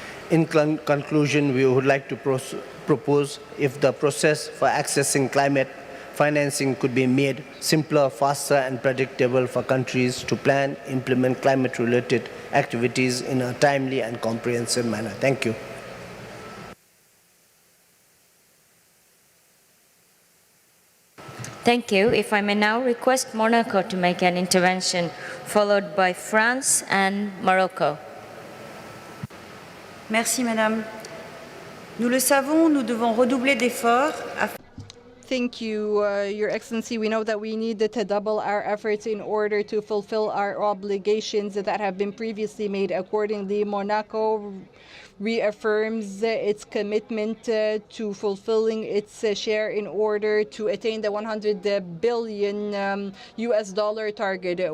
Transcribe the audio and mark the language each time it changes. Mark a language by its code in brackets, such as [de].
[en] In conclusion, we would like to propose if the process for accessing climate financing could be made simpler, faster, and predictable for countries to plan, implement climate-related activities in a timely and comprehensive manner. Thank you. Thank you. If I may now request Monaco to make an intervention, followed by France and Morocco. [fr] Merci, Madame. Nous le savons, nous devons redoubler d'efforts. [en] Thank you, Your Excellency. We know that we need to double our efforts in order to fulfill our obligations that have been previously made. Accordingly, Monaco reaffirms its commitment to fulfilling its share in order to attain the $100 billion US dollar target.